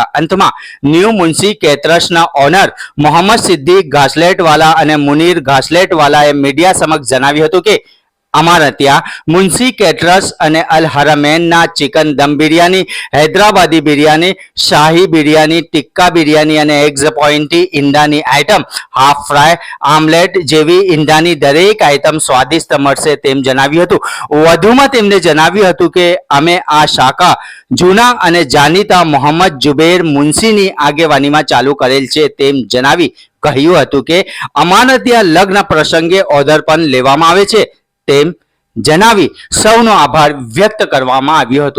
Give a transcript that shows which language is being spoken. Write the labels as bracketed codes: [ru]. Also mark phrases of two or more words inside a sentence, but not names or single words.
[gu] અંત માં ન્યૂ મુંશી કેટરર્સના ઓનર મોહમ્મદ સિદ્દીક ઘાસલેટવાલા ઔર મુનીર ઘાસલેટવાલાએ મીડિયા સમક્ષ જણાવ્યું હતું કે અમારા ત્યા મુંશી કેટરર્સ અને અલ હરમૈનના ચિકન દમ બિરયાની, હૈદરાબાદી બિરયાની, શાહી બિરયાની, ટિક્કા બિરયાની અને [en] eggs point [gu] ઈંડાની આઈટમ, [en] half fry, [gu] આમલેટ જેવી ઈંડાની દરેક આઈટમ સ્વાદિષ્ટ મળશે તેમ જણાવ્યું હતું। વધુમાં તેમણે જણાવ્યું હતું કે અમે આ શાખા જૂના અને જાણીતા મોહમ્મદ જુબેર મુંશીની આગેવાનીમાં ચાલુ કરેલ છે તેમ જણાવી કહ્યું હતું કે અમારા ત્યાં લગ્ન પ્રસંગે ઓર્ડર પણ લેવામાં આવે છે તેમ જનાવી સૌનો આભાર વ્યક્ત કરવામાં આવ્યો હતો।